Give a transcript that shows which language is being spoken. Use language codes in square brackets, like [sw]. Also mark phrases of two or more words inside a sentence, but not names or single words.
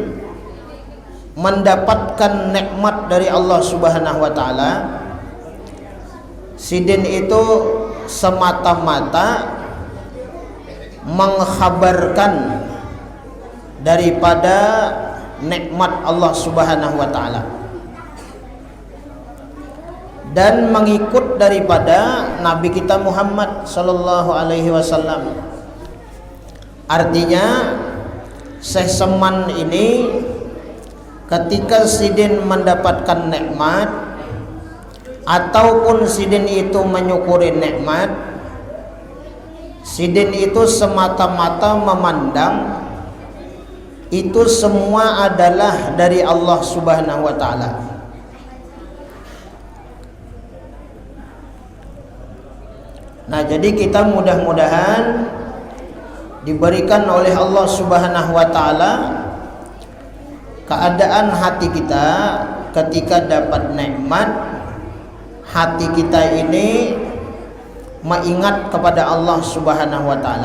[id] mendapatkan nikmat dari Allah [ar] سبحانه وتعالى, [id] sidin itu semata-mata mengkhabarkan daripada nikmat Allah [ar] سبحانه وتعالى [id] dan mengikut daripada Nabi kita Muhammad [ar] صلى الله عليه وسلم. [id] Artinya Syekh Salman ini ketika sidin mendapatkan nikmat ataupun sidin itu menyukuri nikmat, sidin itu semata-mata memandang itu semua adalah dari Allah [ar] سبحانه وتعالى. [id] Nah, jadi kita mudah-mudahan diberikan oleh Allah [ar] سبحانه وتعالى [id] keadaan hati kita ketika dapat nikmat, hati kita ini mengingat kepada Allah [ar] سبحانه وتعالى.